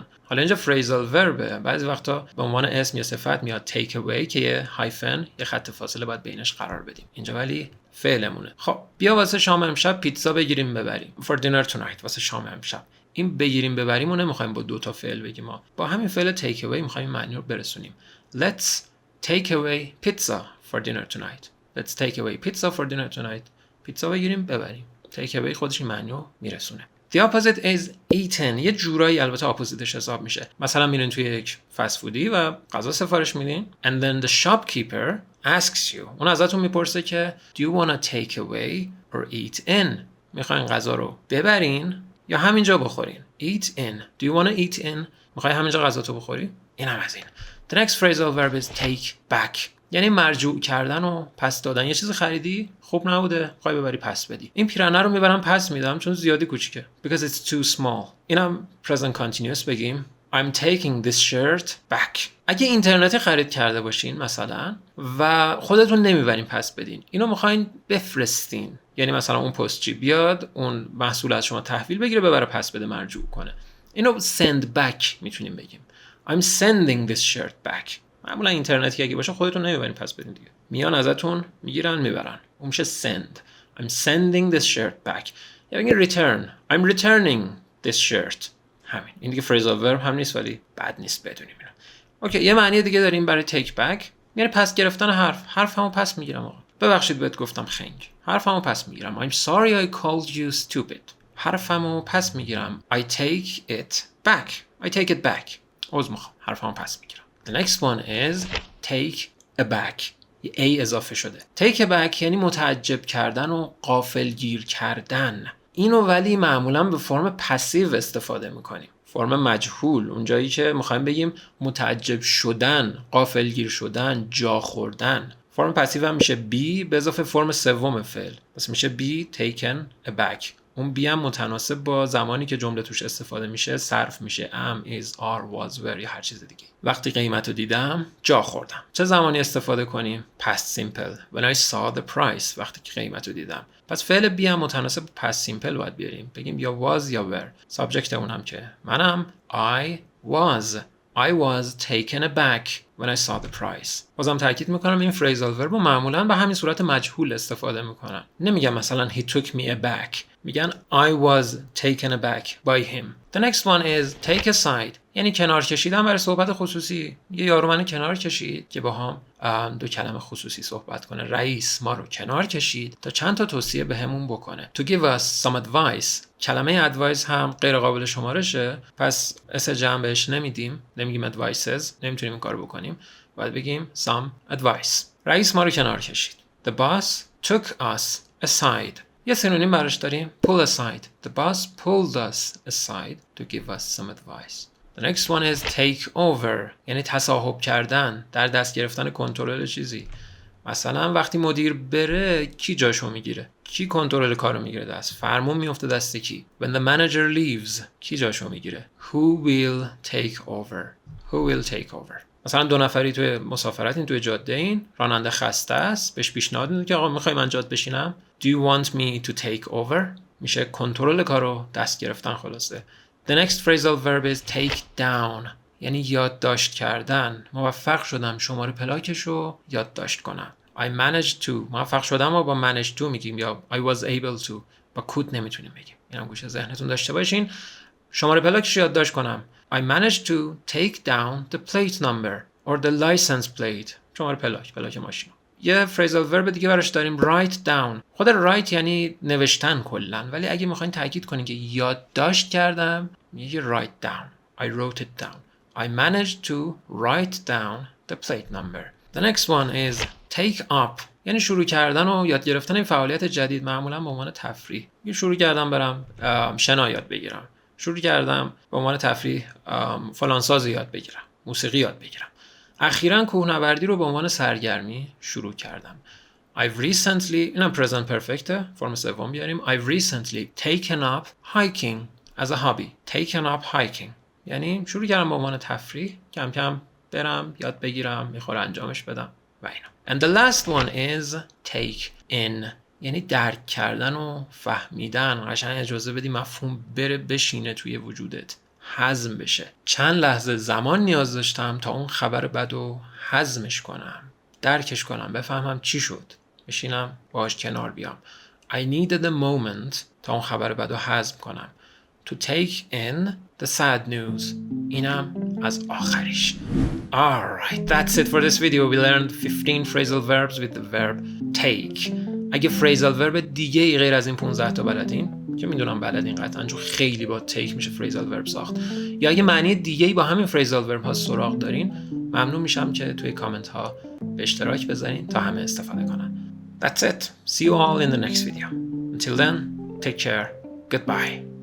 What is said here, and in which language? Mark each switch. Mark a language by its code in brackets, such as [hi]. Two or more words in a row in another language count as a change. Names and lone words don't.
[fa] حالا اینجا [en] phrasal verb [fa] بعضی وقتا به عنوان اسم یا صفت میاد [en] take away [fa] که یه هایفن یه خط فاصله باید بینش قرار بدیم. اینجا ولی فعلمونه. خب بیا واسه شام امشب پیتزا بگیریم ببریم. [en] For dinner tonight [fa] واسه شام امشب. این بگیریم ببریمو نمیخوایم با دو تا فعل بگیم، ما با همین فعل [en] take away [fa] میخوایم معنی رو برسونیم. [en] Let's take away pizza for dinner tonight. Let's take away pizza for dinner tonight. [fa] پیتزا بگیریم ببریم. [en] take away [fa] خودش این معنی رو میرسونه. [en] The opposite is eaten. [fa] یه جورایی البته اپوزیتش حساب میشه. مثلا میرین توی یک فست فودی و غذا سفارش میدین [en] and then the shopkeeper asks you. [fa] اون ازتون میپرسه که [en] do you want to take away or eat in؟ [fa] میخواین غذا رو ببرین یا همینجا بخورین؟ [en] Eat in. Do you want to eat in؟ [fa] میخوای همینجا غذا تو بخوری؟ این هم از این. [en] The next phrasal verb is take back. [fa] یعنی مرجوع کردن و پس دادن. یه چیز خریدی خوب نبوده، خواهی ببری پس بدی. این پیرهن رو میبرم پس میدم چون زیادی کوچیکه. [en] Because it's too small. [fa] اینم [en] present continuous [fa] بگیم. [en] I'm taking this shirt back. [fa] اگه اینترنتی خرید کرده باشین مثلا و خودتون نمیبرین پس بدین، اینو میخواین بفرستین، یعنی مثلا اون پستچی بیاد اون محصول از شما تحویل بگیره ببره پس بده مرجوع کنه، اینو [en] send back [fa] میتونیم بگیم. [en] I'm sending this shirt back. [fa] معمولا اینترنتی اگه باشه خودتون نمیبرین پس بدین دیگه، میان ازتون میگیرن میبرن، اون میشه send. [en] I'm sending this shirt back. [fa] یا بگین return. [en] I'm returning this shirt. [fa] همین. این دیگه [en] phrasal verb [fa] هم نیست ولی بد نیست بدونیم اینو. اوکی، یه معنی دیگه داریم برای [en] take back، [fa] یعنی پس گرفتن حرفمو پس میگیرم. آقا ببخشید بهت گفتم خنگ، حرفمو پس میگیرم. [en] I'm sorry I called you stupid. [fa] حرفمو پس میگیرم. [en] I take it back. I take it back. [fa] عذر میخوام، حرفمو پس میگیرم. [en] The next one is take aback. [fa] یه A اضافه شده. [en] take aback [fa] یعنی متعجب کردن و غافلگیر کردن. اینو ولی معمولا به فرم پسیو استفاده میکنیم، فرم مجهول، اونجایی که میخوایم بگیم متعجب شدن، غافلگیر شدن، جا خوردن. فرم پسیو هم میشه be به اضافه فرم سوم فعل، پس میشه [en] be taken aback. [fa] اون be هم متناسب با زمانی که جمله توش استفاده میشه صرف میشه [en] am, is, are, was, were [fa] یا هر چیز دیگه. وقتی قیمت رو دیدم جا خوردم. چه زمانی استفاده کنیم؟ [en] past simple. When I saw the price. [fa] وقتی که قیمت رو دیدم. پس فعل be هم متناسب با [en] past simple [fa] باید بیاریم، بگیم یا was یا were. [en] subject [fa] اون هم که منم [en] I was taken aback when I saw the price. [fa] بازم تاکید میکنم این [en] phrasal verb [fa] رو معمولا به همین صورت مجهول استفاده میکنن. نمیگم مثلا [en] he took me aback، میگن I was taken aback by him. The next one is take aside. [fa] یعنی کنار کشیدن برای صحبت خصوصی. یه یارو منو کنار کشید که با هم دو کلمه خصوصی صحبت کنه. رئیس ما رو کنار کشید تا چند تا توصیه بهمون بکنه. [en] To give us some advice. [fa] کلمه advice هم غیر قابل شمارشه، پس اس جمع بهش نمیدیم، نمیگیم advices، نمیتونیم این کارو بکنیم، باید بگیم [en] some advice. [fa] رئیس ما رو کنار کشید. [en] The boss took us aside. [fa] یه سینونیم براش داریم [en] pull aside. The boss pulled us aside to give us some advice. The next one is take over. [fa] یعنی تصاحب کردن، در دست گرفتن کنترل چیزی. مثلا وقتی مدیر بره کی جاشو میگیره؟ کی کنترل کارو میگیره دست؟ فرمون میفته دست کی؟ [en] When the manager leaves [fa] کی جاشو میگیره؟ [en] Who will take over? Who will take over? [fa] مثلا دو نفری توی مسافرتین، توی جاده این، راننده خسته است، بهش پیشنهاد میده که آقا میخوای من جات بشینم؟ [en] Do you want me to take over? [fa] میشه کنترل کارو دست گرفتن خلاصه. The next phrasal verb is take down. یعنی یادداشت کردن. موفق شدم شماره پلاکشو یادداشت کنم. [en] I managed to. [fa] موفق شدم و با [en] managed to [fa] میگیم، یا [en] I was able to. [fa] با could نمیتونیم بگیم. اینم گوشه ذهنتون داشته باشین. شماره پلاکشو یادداشت کنم. [en] I managed to take down the plate number or the license plate. [fa] شماره پلاک ماشین. یه [en] phrasal verb [fa] دیگه براش داریم [en] write down. [fa] خود write یعنی نوشتن کلن، ولی اگه میخواین تاکید کنین که یادداشت کردم میگه [en] write down. I wrote it down. I managed to write down the plate number. The next one is take up. [fa] یعنی شروع کردن و یاد گرفتن این فعالیت جدید، معمولا به عنوان تفریح. شروع کردم برم شنا یاد بگیرم. شروع کردم به عنوان تفریح فلان ساز یاد بگیرم، موسیقی یاد بگیرم. اخیراً کوهنوردی رو به عنوان سرگرمی شروع کردم. [en] I've recently، [fa] اینم [en] present perfect، [fa] فرم سوم بیاریم. [en] I've recently taken up hiking as a hobby. Taken up hiking [fa] یعنی شروع کردم به عنوان تفریح، کم کم برم یاد بگیرم، میخوره انجامش بدم و اینا. [en] And the last one is take in. [fa] یعنی درک کردن و فهمیدن. قشنگ اجازه بدی مفهوم بره بشینه توی وجودت. هضم بشه. چند لحظه زمان نیاز داشتم تا اون خبر بدو هضمش کنم، درکش کنم، بفهمم چی شد، بشینم باهاش کنار بیام. [en] I needed a moment [fa] تا اون خبر بدو هضم کنم. [en] To take in the sad news. [fa] اینم از آخریش. [en] Alright, that's it for this video. We learned 15 phrasal verbs with the verb take. [fa] اگه [en] phrasal verb [fa] دیگه ای غیر از این 15 تا بلدین، که میدونم بلدین قطعا چون خیلی با take میشه [en] phrasal verb [fa] ساخت، یا اگه معنی دیگه ای با همین phrasal verb ها سراغ دارین، ممنون میشم که توی کامنت ها به اشتراک بذارین تا همه استفاده کنن. [en] That's it. See you all in the next video. Until then, take care. Goodbye.